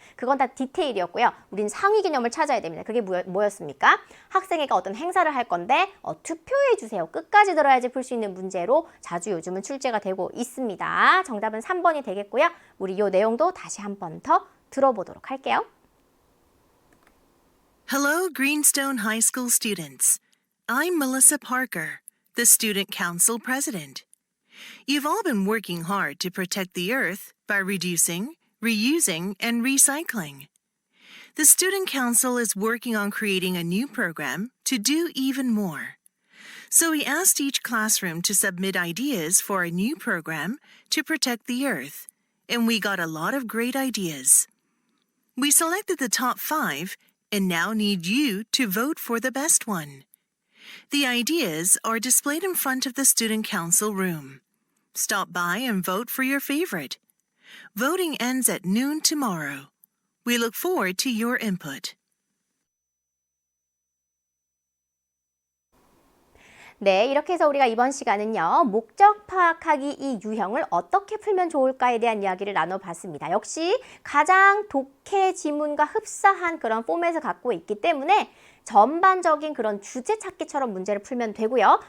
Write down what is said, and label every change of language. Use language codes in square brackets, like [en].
[ko] 그건 다 디테일이었고요. 우린 상위 개념을 찾아야 됩니다. 그게 뭐였습니까? 학생회가 어떤 행사를 할 건데 투표해 주세요. 끝까지 들어야지 풀 수 있는 문제로 자주 요즘은 출제가 되고 있습니다. 정답은 3번이 되겠고요. 우리 이 내용도 다시 한 번 더 들어보도록 할게요. [en] Hello, Greenstone High School students. I'm Melissa Parker, the Student Council President. You've all been working hard to protect the Earth by reducing, reusing, and recycling. The Student Council is working on creating a new program to do even more. So we asked each classroom to submit ideas for a new program to protect the Earth, and we got a lot of great ideas. We selected the top 5 and now need you to vote for the best one. The ideas are displayed in front of the Student Council room. Stop by and vote for your favorite. Voting ends at noon tomorrow. We look forward to your input. [ko] 네, 이렇게 해서 우리가 이번 시간은요, 목적 파악하기 이 유형을 어떻게 풀면 좋을까에 대한 이야기를 나눠봤습니다. 역시 가장 독해 지문과 흡사한 그런 포맷을 갖고 있기 때문에 전반적인 그런 주제 찾기처럼 문제를 풀면 되고요.